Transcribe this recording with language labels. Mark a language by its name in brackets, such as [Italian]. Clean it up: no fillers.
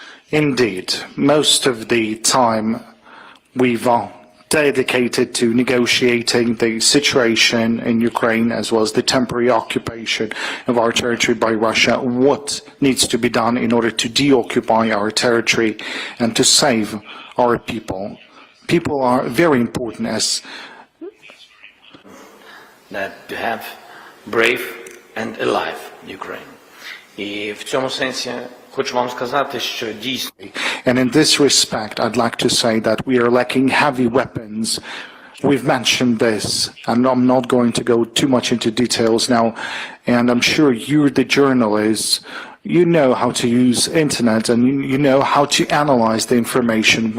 [English] Indeed, most of the time we've dedicated to negotiating the situation in Ukraine as well as the temporary occupation of our territory by Russia, what needs to be done in order to deoccupy our territory and to save our people. People are very important as that to have brave and alive Ukraine. [Ukrainian] І в цьому сенсі хочу вам сказати, що дійсно [English] And in this respect, I'd like to say that we are lacking heavy weapons. We've mentioned this, and I'm not going to go too much into details now. And I'm sure you're the journalists. You know how to use internet, and you know how to analyze the information.